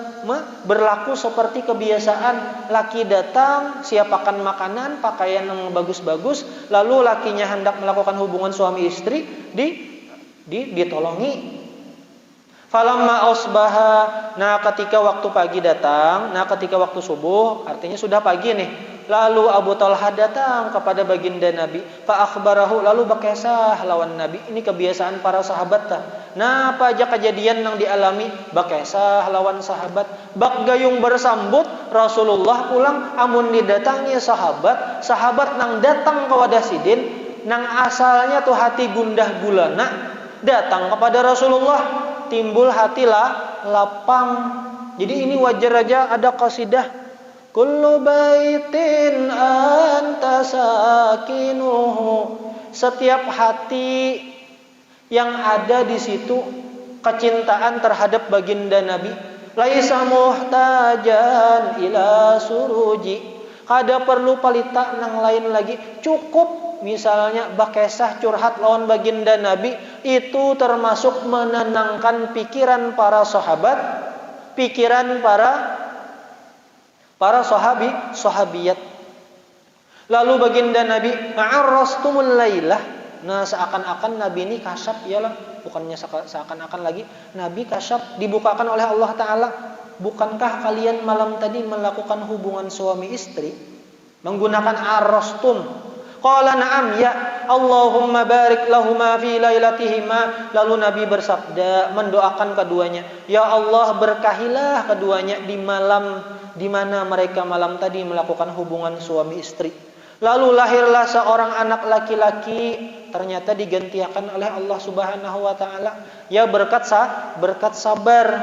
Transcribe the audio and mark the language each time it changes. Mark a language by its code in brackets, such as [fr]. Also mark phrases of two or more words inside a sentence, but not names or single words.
[id] Berlaku seperti kebiasaan, laki datang siapakan makanan, pakaian yang bagus-bagus, lalu lakinya hendak melakukan hubungan suami istri, ditolongi. [ar] فلما أصبح, [id] nah ketika waktu pagi datang, nah ketika waktu subuh, artinya sudah pagi nih. Lalu Abu Talha datang kepada baginda Nabi, [ar] فأخبره, [bjn] lalu bakesah lawan Nabi. [id] Ini kebiasaan para sahabat tah. Nah, apa aja kejadian yang dialami, [bjn] bakesah lawan sahabat. Bak gayung bersambut, Rasulullah pulang, amun didatangi sahabat nang datang ke Wadasidin, nang asalnya tuh hati gundah gulana, datang kepada Rasulullah, timbul hati lapang. [id] Jadi ini wajar aja ada qasidah. [ar] كل بيت أنت ساكنه. [id] Setiap hati yang ada di situ kecintaan terhadap baginda Nabi. [ar] ليس محتاجا إلى السرج. [bjn] Kada perlu palita nang lain lagi. [id] Cukup misalnya [bjn] bakesah curhat lawan baginda Nabi, [id] itu termasuk menenangkan pikiran para sahabat, pikiran para sahabiyat. Lalu baginda Nabi [ar] أعرستم الليلة. [id] Nah, seakan-akan Nabi ini kasyaf, iyalah, bukannya seakan-akan lagi Nabi kasyaf, dibukakan oleh Allah Ta'ala. Bukankah kalian malam tadi melakukan hubungan suami istri menggunakan arrastum? [ar] قال نعم يا اللهم بارك لهما في ليلتهما. [id] Lalu Nabi bersabda, mendoakan keduanya, ya Allah berkahilah keduanya di malam di mana mereka malam tadi melakukan hubungan suami istri. Lalu lahirlah seorang anak laki-laki, ternyata digantikan oleh Allah [ar] سبحانه وتعالى, [id] ya berkat sabar.